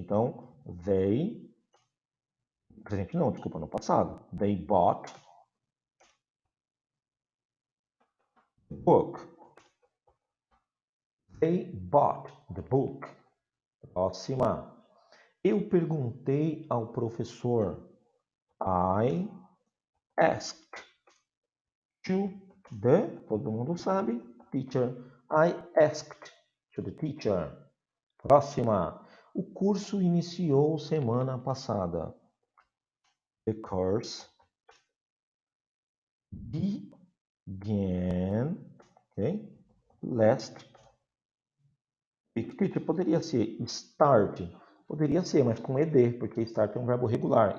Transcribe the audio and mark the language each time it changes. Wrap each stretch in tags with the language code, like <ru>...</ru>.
<pt>Então,</pt> <en>they...</en> <pt>Presente não, desculpa, no passado.</pt> <en>They bought the book. They bought the book.</en> <pt>Próxima. Eu perguntei ao professor.</pt> <en>I asked to the,</en> <pt>todo mundo sabe,</pt> <en>teacher. I asked to the teacher.</en> <pt>Próxima. O curso iniciou semana passada.</pt> <en>The course began, okay, last week.</en> <pt>Teacher, poderia ser start. Poderia ser, mas com ed, porque start é um verbo regular.</pt>